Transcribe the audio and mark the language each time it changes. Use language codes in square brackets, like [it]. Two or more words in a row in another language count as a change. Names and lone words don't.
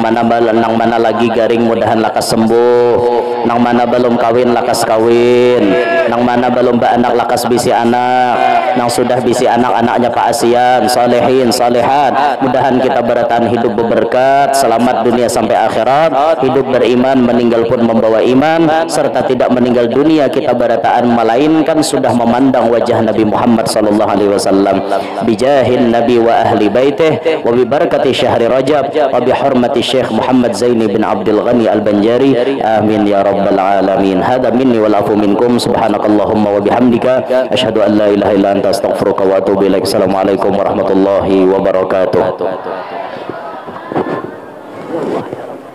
[bjn] mana lagi garing mudahan lakas sembuh, nang mana belum kawin lakas kawin, nang mana belum beranak lakas bisi anak, nang sudah bisi anak-anaknya Pak Asian, solehin, solehat, mudahan kita beratan hidup berberkat, selamat dunia sampai akhirat, hidup beriman, meninggal pun membawa iman, serta tidak meninggal dunia kita berataan melainkan sudah memandang wajah Nabi Muhammad [ar] صلى الله عليه وسلم, بجاه النبي وأهل بيته وببركة شهر رجب وبحرمة الشيخ محمد زيني بن عبد الغني البنجري, آمين يا رب العالمين. هذا مني والعفو منكم، سبحانك اللهم وبحمدك أشهد أن لا إله إلا أنت أستغفرك وأتوب إليك. السلام عليكم ورحمة الله وبركاته.